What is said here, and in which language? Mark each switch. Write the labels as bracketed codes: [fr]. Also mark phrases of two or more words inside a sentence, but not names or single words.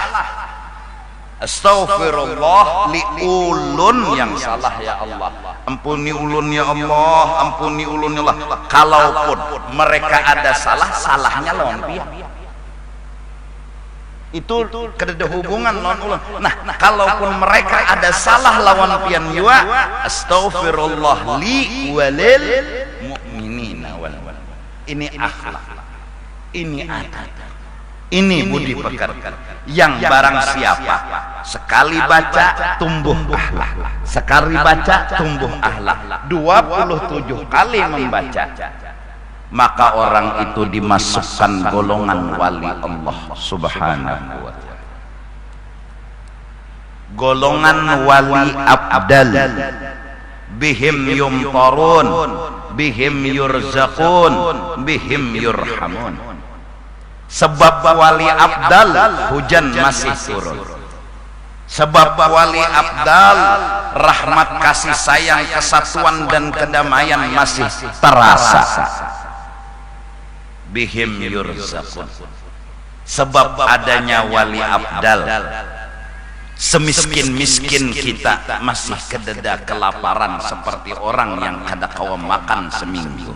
[bjn] Astaghfirullah li ulun yang salah [ar] يا الله, [bjn] ampuni ulun [ar] يا الله, [bjn] ampuni ulun [ar] يا الله. [bjn] Kalaupun mereka ada salah, salahnya lawan pian, itu kedada hubungan lawan ulun. Nah, kalaupun mereka ada salah lawan pian juga, [ar] أستغفر الله لي وللمؤمنين وال. [id] Ini akhlak, ini adab, ini budi pekerti. Yang barang siapa sekali baca tumbuh akhlak, sekali baca tumbuh akhlak, 27 kali membaca, maka orang itu dimasukkan golongan wali Allah [ar] سبحانه وتعالى, [id] golongan wali abdal, [ar] بهم يمطرون بهم يرزقون بهم يرحمون. [id] Sebab wali abdal hujan masih turun, sebab wali abdal rahmat kasih sayang, kesatuan dan kedamaian masih terasa. [ar] بهم يرزقون, [bjn] sebab adanya wali abdal, semiskin-miskin kita masih kededa kelaparan seperti orang yang kada kawa makan seminggu.